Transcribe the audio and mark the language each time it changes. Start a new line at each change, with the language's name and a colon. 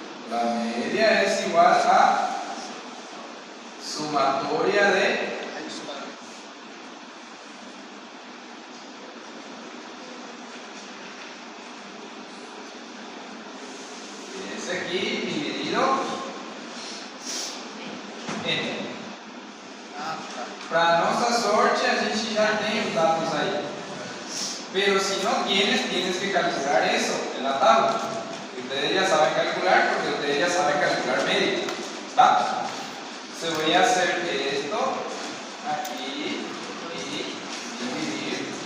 Spanish: La media es igual a sumatoria de aquí dividido en.
Portuguese: Para nossa sorte, a gente já tem os dados aí.
Spanish: Pero si no tienes, tienes que calcular eso en la tabla. Ustedes ya saben calcular porque ustedes ya saben calcular media. ¿Está? Se voy a hacer esto aquí y dividir.